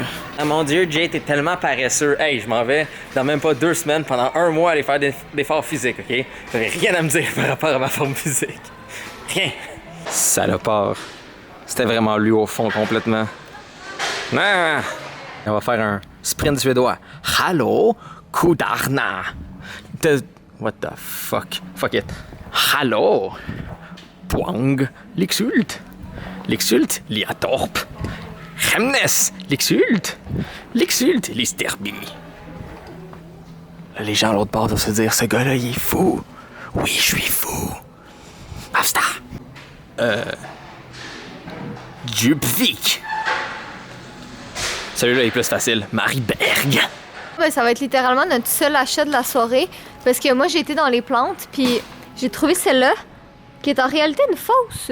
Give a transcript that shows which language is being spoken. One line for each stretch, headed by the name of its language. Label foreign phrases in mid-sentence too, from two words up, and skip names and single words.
French: Ah mon Dieu, Jay, t'es tellement paresseux. Hey, je m'en vais dans même pas 2 semaines pendant 1 mois aller faire des efforts physiques, ok? T'avais rien à me dire par rapport à ma forme physique. Rien. Salopard. C'était vraiment lui au fond complètement. Ah! On va faire un sprint suédois. Hallo, Kudarna.
English: What the fuck? Fuck it.
French: Hallo. Poang. L'Ixult. L'Ixult. Liatorp. Hemnes. L'Ixult. L'Ixult. Listerby. Les gens à l'autre bord doivent se dire, ce gars-là, il est fou. Oui, je suis fou. Basta. Djupvik. Celui-là est plus facile. Marie Berg. Ben, ça va être littéralement notre seul achat de la soirée parce que moi j'ai été dans les plantes puis j'ai trouvé celle-là qui est en réalité une fausse.